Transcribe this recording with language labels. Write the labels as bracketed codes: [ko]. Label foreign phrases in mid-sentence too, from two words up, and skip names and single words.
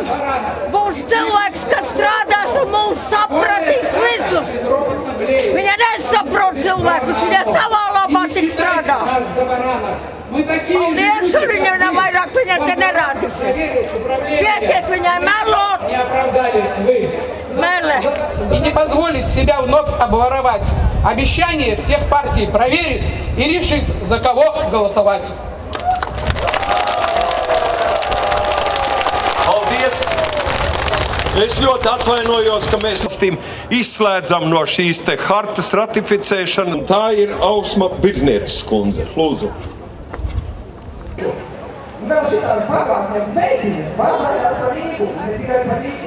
[lv] Būs cilvēks, kas strādās un mūs sapratīs visus! Viņa nesaprot cilvēkus, viņa savā labā tik strādā! Paldies, un viņa vairāk viņa te nerādīsies. Pietiek viņai melot. Мэле. [ru] И не позволит себя вновь обворовать. Обещание всех партий проверит и решит, за кого голосовать. [lv] Paldies! Es ļoti atvainojos, ka mēs izslēdzam no šīs te hartas ratificēšanu. Tā ir Ausma Birznieces kundze. Lūdzu. Vēl šitās bagātiem meitiņas pārsājās par Rīgu, ne tikai par Rīgu.